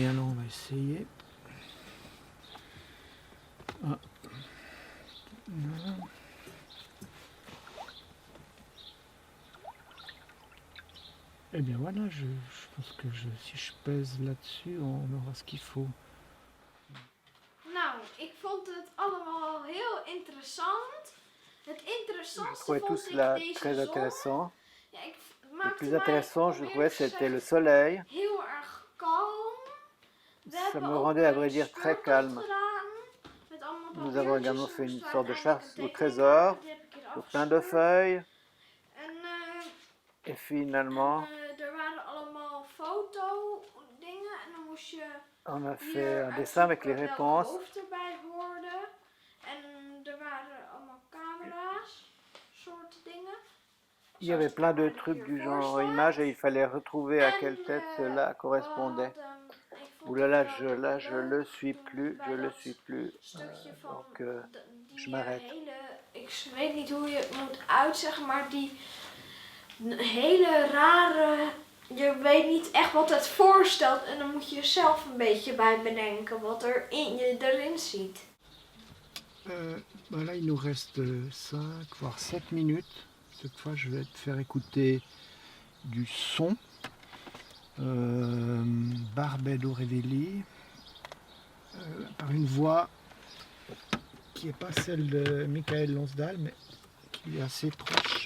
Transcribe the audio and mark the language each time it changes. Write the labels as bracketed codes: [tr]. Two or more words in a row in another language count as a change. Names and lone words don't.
[fr] Alors, on va essayer. Ah. Voilà. Eh bien voilà, je pense que si je pèse là-dessus, on aura ce qu'il faut. [nl] Nou, ik vond het allemaal heel interessant. Het interessantste [fr] trouvais [nl] vond [fr] tout [nl] ik [fr] cela [nl] deze [fr] très [nl] zon. [fr] intéressant. [nl] Ja, [fr] Le [nl] maakte [fr] plus [nl] mij [fr] intéressant, je [nl] weer [fr] trouvais, c'était le soleil. [nl] heel erg kalm. We [fr] Ça [nl] hebben [fr] me [nl] ook [fr] rendait, à [nl] een [fr] vrai dire, très [nl] speurtocht [fr] calme. [nl] gedaan, met allemaal [fr] Nous avons également [nl] papiertjes. [fr] fait [nl] Er [fr] une [nl] moesten [fr] sorte de [nl] uiteindelijk [fr] chasse [nl] een [fr] au [nl] tekening [fr] trésor, [nl] maken, die heb ik hier [fr] sur plein de [nl] afgeschreven. [fr] feuilles. [nl] En [fr] Et finalement, [nl] er waren allemaal fotodingen en dan moest je [fr] on a [nl] hier [fr] fait un dessin avec les [nl] uitzoeken welk [fr] réponses. [nl] hoofd erbij hoorde. En er waren allemaal camera's, soorten dingen. [fr] Il y avait plein de trucs du genre image et il fallait retrouver à quelle tête cela correspondait. Ouh là là, je le suis plus, je le suis plus. [nl] Stukje van [fr] Donc je [nl] die [fr] m'arrête. [nl] ik weet niet hoe je het moet uitzeggen, maar die hele rare, je weet niet echt wat het voorstelt en dan moet je zelf een beetje bij bedenken wat er erin ziet. [fr] Là, il nous reste 5, voire 7 minutes. Cette fois, je vais te faire écouter du son. Barbello Revelli, par une voix qui n'est pas celle de Michael Lonsdal, mais qui est assez proche.